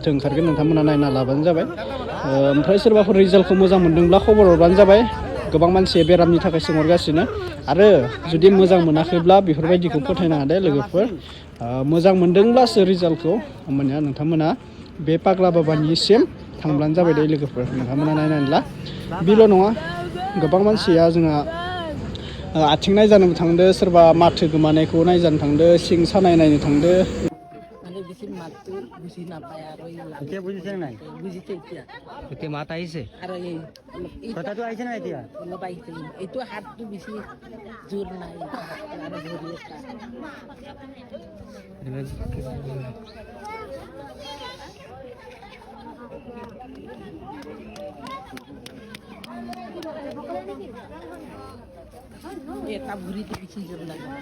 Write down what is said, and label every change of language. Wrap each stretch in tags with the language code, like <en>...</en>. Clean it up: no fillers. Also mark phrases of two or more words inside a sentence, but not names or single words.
<brx>ओंखारगोन नोंथांमोना नायना लाबानो जाबाय ओमफ्राय सोरबाफोर रिजाल्टखौ मोजां मोनदोंब्ला खबर हरबानो जाबाय गोबां मानसिया बेरामनि थाखाय सोंहरगासिनो आरो जुदि मोजां मोनाखैब्ला बेफोरबायदिखौ फोथायनाङा दे लोगोफोर मोजां मोनदोंब्लासो रिजाल्टखौ होमबानिया नोंथांमोना बे पाग्ला बाबानिसिम थांब्लानो जाबाय दे लोगोफोर नोंथांमोना नायनानै ला बेल' नङा गोबां मानसिया जोंहा आथिं नायजानोबो थांदो सोरबा माथो गोमानायखौ नायजानो थांदो सिं सानाय नायनो थांदो</brx> <as>মানে বেশি মাতো বুঝি নাপায় আর ওই এতিয়া বুজিছে নাই বুজিছে এতিয়া এতিয়া মাত আহিছে আৰু এই কথাটো আহিছে নাই এতিয়া অলপ আহিছে এইটো হাতটো বেছি জোৰ নাই আৰু ভৰি এটা ভৰিটো বেছি জোৰ নাই</as>